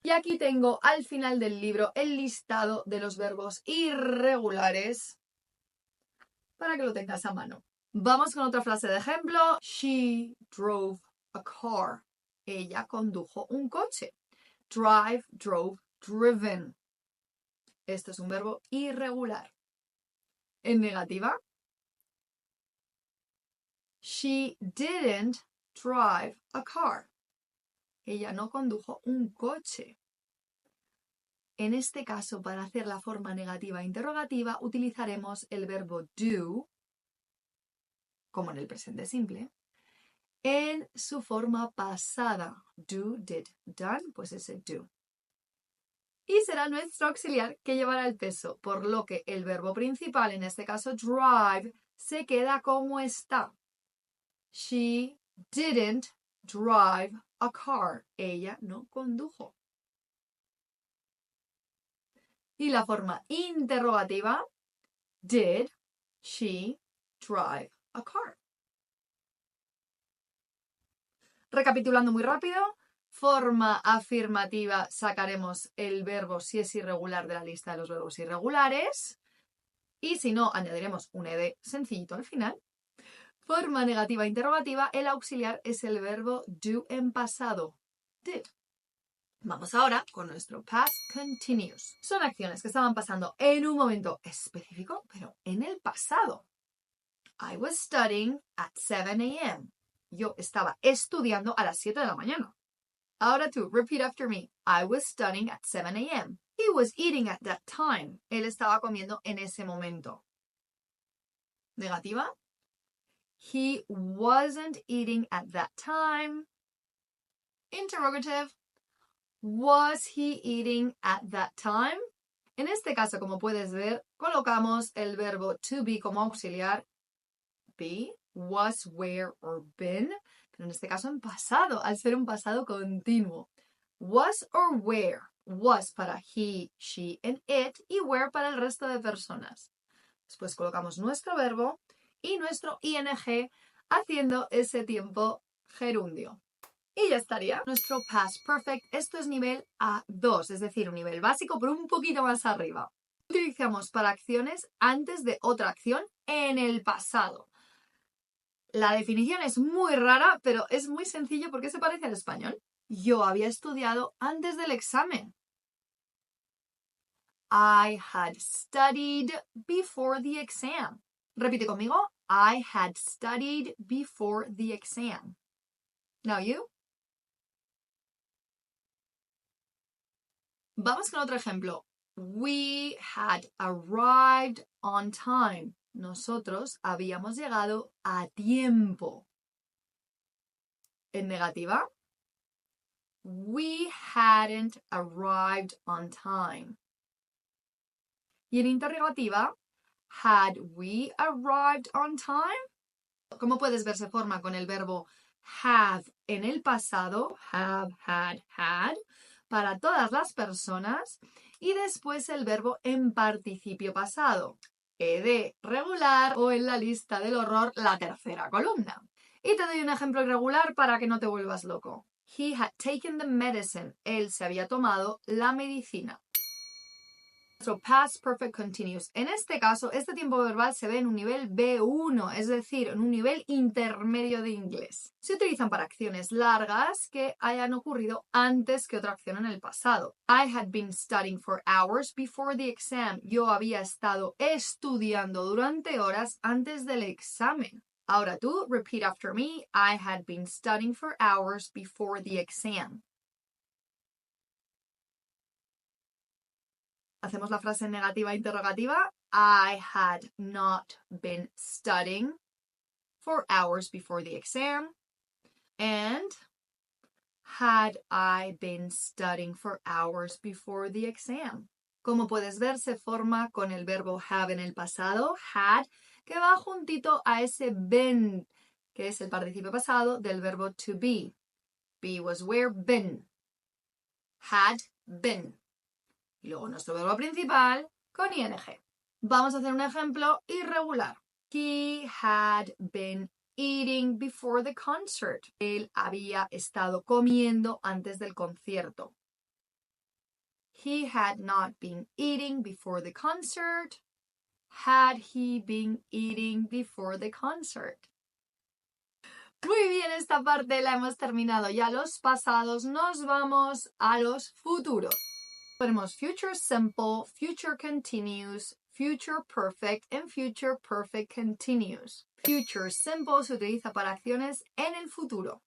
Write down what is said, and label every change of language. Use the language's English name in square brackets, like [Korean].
[Spanish] Y aquí tengo al final del libro el listado de los verbos irregulares para que lo tengas a mano. Vamos con otra frase de ejemplo. [English] She drove a car. [Spanish] Ella condujo un coche. [English] Drive, drove, driven. [Spanish] Esto es un verbo irregular. En negativa, [English] she didn't drive a car. [Spanish] Ella no condujo un coche. En este caso, para hacer la forma negativa interrogativa, utilizaremos el verbo do, como en el presente simple, en su forma pasada. [English] Do, did, done, [Spanish] pues ese do. Y será nuestro auxiliar que llevará el peso, por lo que el verbo principal, en este caso drive, se queda como está. [English] She didn't drive a car. [Spanish] Ella no condujo. Y la forma interrogativa, [English] did she drive a car? [Spanish] Recapitulando muy rápido, forma afirmativa sacaremos el verbo si es irregular de la lista de los verbos irregulares y si no añadiremos un ed sencillito al final. Forma negativa interrogativa, el auxiliar es el verbo do en pasado, did. Vamos ahora con nuestro past continuous. Son acciones que estaban pasando en un momento específico, pero en el pasado. [English] I was studying at 7 a.m. [Spanish] Yo estaba estudiando a las 7 de la mañana. Ahora tú, [English] repeat after me. I was studying at 7 a.m. He was eating at that time. [Spanish] Él estaba comiendo en ese momento. Negativa. [English] He wasn't eating at that time. [Spanish] Interrogative. [English] Was he eating at that time? [Spanish] En este caso, como puedes ver, colocamos el verbo to be como auxiliar. [English] Be, was, were, or been. [Spanish] Pero en este caso en pasado, al ser un pasado continuo. [English] Was or were. Was para he, she, and it. [Spanish] Y were para el resto de personas. Después colocamos nuestro verbo y nuestro ing haciendo ese tiempo gerundio. Y ya estaría. Nuestro past perfect, esto es nivel A2, es decir, un nivel básico, pero un poquito más arriba. Utilizamos para acciones antes de otra acción en el pasado. La definición es muy rara, pero es muy sencillo porque se parece al español. Yo había estudiado antes del examen. [English] I had studied before the exam. [Spanish] Repite conmigo. [English] I had studied before the exam. Now you. [Spanish] Vamos con otro ejemplo. [English] We had arrived on time. [Spanish] Nosotros habíamos llegado a tiempo. En negativa. [English] We hadn't arrived on time. [Spanish] Y en interrogativa, [English] had we arrived on time? [Spanish] Como puedes ver, se forma con el verbo have en el pasado, have, had, para todas las personas, y después el verbo en participio pasado, ed regular o en la lista del horror la tercera columna. Y te doy un ejemplo irregular para que no te vuelvas loco. [English] He had taken the medicine. [Spanish] Él se había tomado la medicina. [English] So past perfect continuous. [Spanish] En este caso, este tiempo verbal se ve en un nivel B1, es decir, en un nivel intermedio de inglés. Se utilizan para acciones largas que hayan ocurrido antes que otra acción en el pasado. [English] I had been studying for hours before the exam. [Spanish] Yo había estado estudiando durante horas antes del examen. Ahora tú, [English] repeat after me. I had been studying for hours before the exam. [Spanish] Hacemos la frase negativa interrogativa. [English] I had not been studying for hours before the exam. And had I been studying for hours before the exam. [Spanish] Como puedes ver, se forma con el verbo have en el pasado, had, que va juntito a ese been, que es el participio pasado del verbo to be. [English] Be was where, been. Had been. [Spanish] Y luego nuestro verbo principal con ing. Vamos a hacer un ejemplo irregular. [English] He had been eating before the concert. [Spanish] Él había estado comiendo antes del concierto. [English] He had not been eating before the concert. Had he been eating before the concert? [Spanish] Muy bien, esta parte la hemos terminado ya los pasados. Nos vamos a los futuros. Tenemos future simple, future continuous, future perfect and future perfect continuous. Future simple se utiliza para acciones en el futuro.